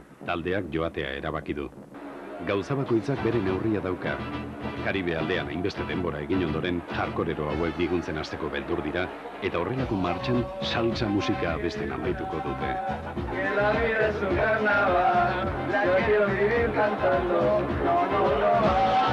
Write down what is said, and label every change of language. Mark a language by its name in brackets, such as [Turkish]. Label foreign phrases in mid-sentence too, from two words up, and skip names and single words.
[Basque] Taldeak joatea erabaki du. Gauza bakoitzak bere neurria dauka. Karibe aldean hainbeste denbora egin ondoren hardkorero hauek biguntzen hasteko beldur dira eta horrelako martxan salsa musika abesten amaituko dute. [Spanish] Que la vida es un carnaval, ya quiero vivir cantando, no, no, no.